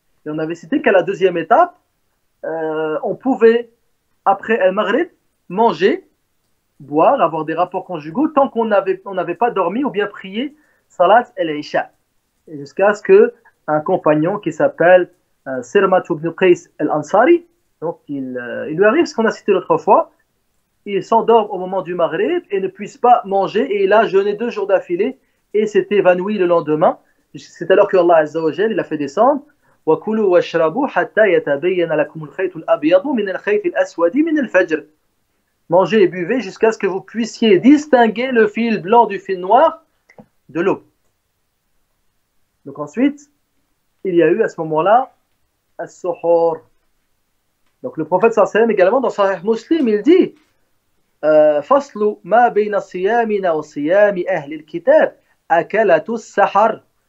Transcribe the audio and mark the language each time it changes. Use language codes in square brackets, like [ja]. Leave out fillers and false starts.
[fr] Et on avait cité qu'à la 2e étape, on pouvait, après al-Maghrib, manger, boire, avoir des rapports conjugaux tant qu'on n'avait pas dormi ou bien prié Salat al-Isha. Jusqu'à ce qu'un compagnon qui s'appelle Sirmat ibn Qais al-Ansari, donc il lui arrive ce qu'on a cité l'autre fois, il s'endort au moment du Maghrib et ne puisse pas manger et il a jeûné 2 jours d'affilée et s'est évanoui le lendemain. C'est alors que Allah Azza wa Jal, il a fait descendre [ar] وَكُلُوا وَاشْرَبُوا حَتَّى يَتَبَيَّنَ لَكُمُ الْخَيْطُ الْأَبْيَضُ مِنَ الْخَيْطِ الْأَسْوَدِ مِنَ الْفَجْرِ. [fr] Mangez et buvez jusqu'à ce que vous puissiez distinguer le fil blanc du fil noir de l'eau. Donc ensuite, il y a eu à ce moment-là as-suhur. Donc le prophète sallallahu alayhi wa sallam également dans Sahih Muslim, il dit [ar] فَصْلُ مَا بَيْنَ صِيَامِنَا وَصِيَامِ أَهْلِ الْكِتَابِ أَكَلَةُ السَّحَرِ.